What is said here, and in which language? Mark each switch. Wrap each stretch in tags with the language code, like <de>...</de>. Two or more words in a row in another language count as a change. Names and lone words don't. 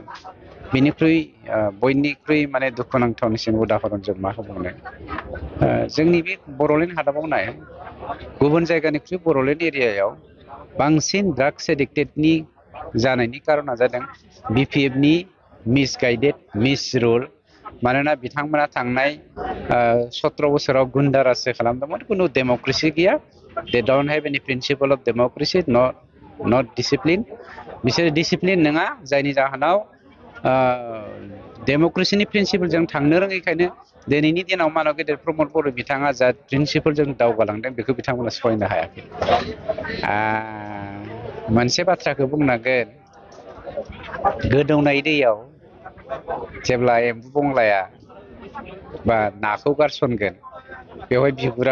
<brx>बिनिख्रुइ बयनिख्रुइ माने दुखुनांथावनिसिम उदाहरन जों मा बुंनो, जोंनि बे बड'लेण्ड हादाबाव नाय, गुबुन जायगानिख्रुइ बड'लेण्ड एरियायाव बांसिन</brx> <en>drugs addicted</en> <brx>जानायनि कारना जादों बिपिएफनि</brx> <en>misguided misrule.</en> <brx>मानोना बिथांमोना थांनाय 17 बोसोराव गुन्दा राज खालामदोंमोन, खुनु डेम'क्रेसि गैया।</brx> <en>They don't have any principle of democracy, not discipline.</en> <brx>बिसोर डिसिप्लिन नङा, जायनि जाहोनाव डेम'क्रेसिनि प्रिन्सिपलजों थांनो रोङैखायनो दिनैनि दिनाव मानव गेदेर प्रमद बर' बिथाङा जा प्रिन्सिपलजों दावगालांदों बेखौ बिथांमोना सहायनो हायाखै। मोनसे बाथ्राखौ बुंनांगोन, गोदौनाय दैयाव जेब्ला एम्बु बंलाया बा नाखौ गारसनगोन बेवहाय बिगुरा गुखायो।</brx>